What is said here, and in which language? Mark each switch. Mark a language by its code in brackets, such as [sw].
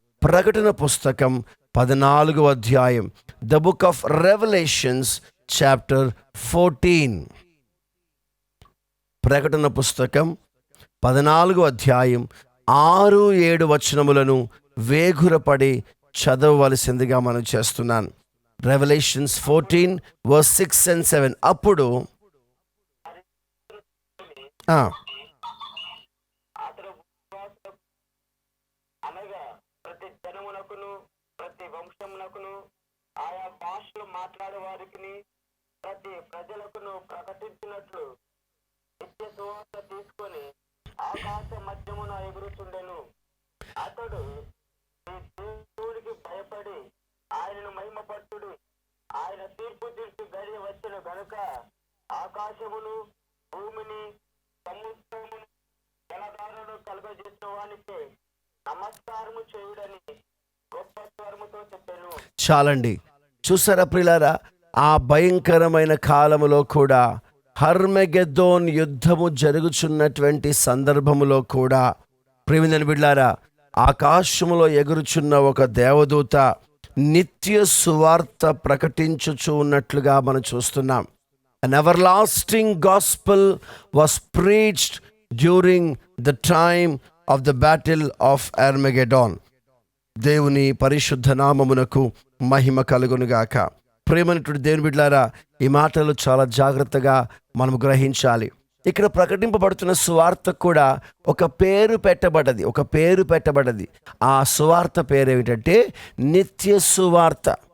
[te] ప్రకటన పుస్తకం 14వ అధ్యాయం, [en] The book of revolutions chapter 14. [te] ప్రకటన పుస్తకం 14వ అధ్యాయం 6-7 వచనములను వేగురపడి చదవవలసిందిగా మనం చేస్తున్నాను. [en] Revolutions 14 verse 6 and 7. [te] అప్పుడు అతడు అనగా ప్రతి జనమునకును ప్రతి వంశమునకును ఆయా భాషలు మాట్లాడే వారికి ప్రతి ప్రజలకును ప్రకటించినట్లు నిత్య సువార్త తీసుకొని ఆకాశ మధ్యమున ఎగురుచుండెను. అతడు ఈ దేవుడికి భయపడి ఆయనను మహిమపట్టుడు. ఆయన తీర్పు తీర్చి గడియ వచ్చిన గనుక ఆకాశమును భూమిని సముద్రమును జలధారను కలుగజేసిన వానికి నమస్కారము చేయుడని గొప్ప స్వరముతో చెప్పాను. చాలండి. చూసారా ప్రియులారా, ఆ భయంకరమైన కాలములో కూడా, హర్మెగెద్దోన్ యుద్ధము జరుగుచున్నటువంటి సందర్భములో కూడా, ప్రియమైన బిడ్డలారా, ఆకాశములో ఎగురుచున్న ఒక దేవదూత నిత్య సువార్త ప్రకటించుచు ఉన్నట్లుగా మనం చూస్తున్నాం. [en] An everlasting gospel was preached during the time of the battle of Armageddon. [te] దేవుని పరిశుద్ధ నామమునకు మహిమ కలుగునుగాక. ప్రేమనటువంటి దేవుని బిడ్డలారా, ఈ మాటలు చాలా జాగ్రత్తగా మనం గ్రహించాలి. ఇక్కడ ప్రకటింపబడుతున్న సువార్త కూడా ఒక పేరు పెట్టబడ్డది. ఆ సువార్త పేరు ఏమిటంటే నిత్య సువార్త.